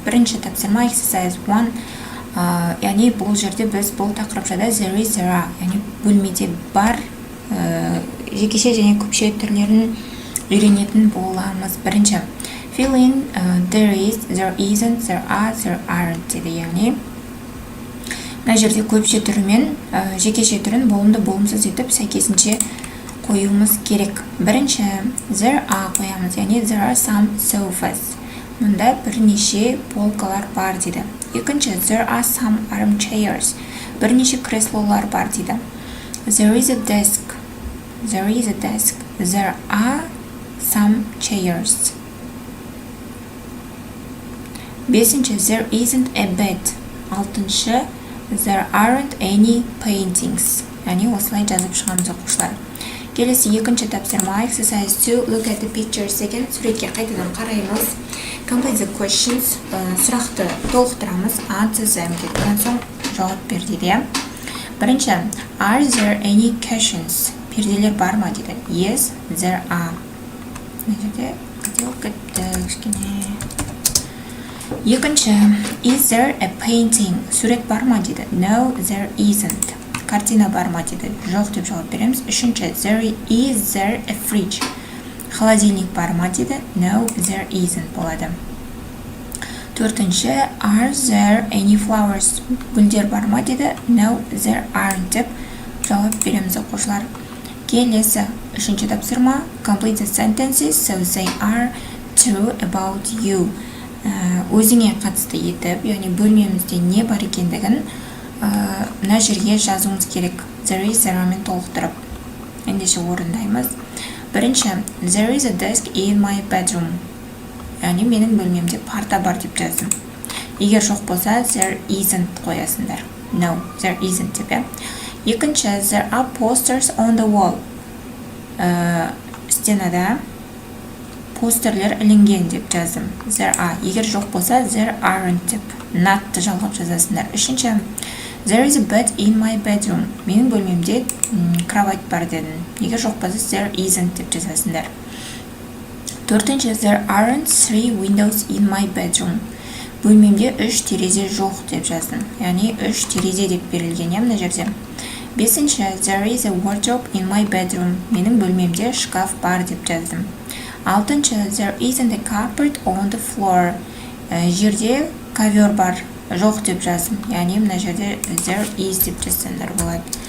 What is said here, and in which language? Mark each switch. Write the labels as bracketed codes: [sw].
[kk] Бірінші тапсырма [en] exercise 1, [kk] яғни бұл жерде біз бұл тақырыпшада [en] there is, there are, [kk] яғни бөлмеде бар, жекеше және көпше түрлерін үйренетін боламыз. Бірінші [en] fill in there is, there isn't, there are, there aren't [kk] деді, яғни мына жерде көпше түрі мен жекеше түрін болымды болымсыз етіп сәйкесінше қоюымыз керек. Бірінші [en] there are [kk] қоямыз, яғни [en] there are some sofas. [kk] Мұнда бірнеше полкалар бар дейді. Екінші [en] there are some armchairs. [kk] Бірнеше креслолар бар дейді. [en] There is a desk. There is a desk. There are some chairs. [kk] Бесінші [en] there isn't a bed. [kk] Алтыншы [en] there aren't any paintings. [kk] Яғни осылай жазып шығамыз оқушылар. Келесі екінші тапсырма [en] exercise 2 look at the pictures [kk] деген. Суретке қайтадан қараймыз. [en] Complete the questions. [kk] Сұрақты толықтырамыз. [en] Answer them [kk] деден соң жауап бер дейді. Бірінші [en] are there any cushions? [kk] Перделер бар ма дейді. [en] Yes, there are. [kk] Мына жерде қателік кетті кішкене. Екінші [en] is there a painting? [kk] Сурет бар ма дейді. [en] No, there isn't. [kk] Картина бар ма дейді. Жоқ деп жауап береміз. Үшінші [en] is there a fridge? [kk] Холодильник бар ма дейді. [en] No, there isn't [kk] болады. Төртінші [en] are there any flowers? [kk] Гүлдер бар ма дейді. [en] No, there aren't [kk] деп жауап береміз оқушылар. Келесі үшінші тапсырма [en] complete the sentences so they are true about you. [kk] Өзіңе қатысты етіп, яғни бөлмемізде не бар екендігін мына жерге жазуымыз керек. [en] There is, there are [kk] мен толықтырып. Ендеше орындаймыз. Бірінші [en] there is a desk in my bedroom. [kk] Яғни менің бөлмемде парта бар деп жаздым. Егер жоқ болса [en] there isn't [kk] қоясыңдар. [en] No, there isn't [kk] деп. Екінші [en] there are posters on the wall. [kk] Стенада постерлер ілінген деп жаздым. [en] There are. [kk] Егер жоқ болса [en] there aren't [kk] деп natты жалғап жазасыңдар. Үшінші [en] there is a bed in my bedroom. [kk] Менің бөлмемде кровать бар дедім. Егер жоқ болса [en] there isn't [kk] деп жазасыңдар. Төртінші [en] there aren't 3 windows in my bedroom. [kk] Бөлмемде 3 терезе жоқ деп жаздым. Яғни 3 терезе деп берілген мына жерде. Бесінші [en] there is a wardrobe in my bedroom. [kk] Менің бөлмемде шкаф бар деп жаздым. Алтыншы [en] there isn't a carpet on the floor. [kk] Жерде ковер бар жоқ деп жаздым. Яғни мына жерде [en] there is [kk] деп жазсаңдар болады.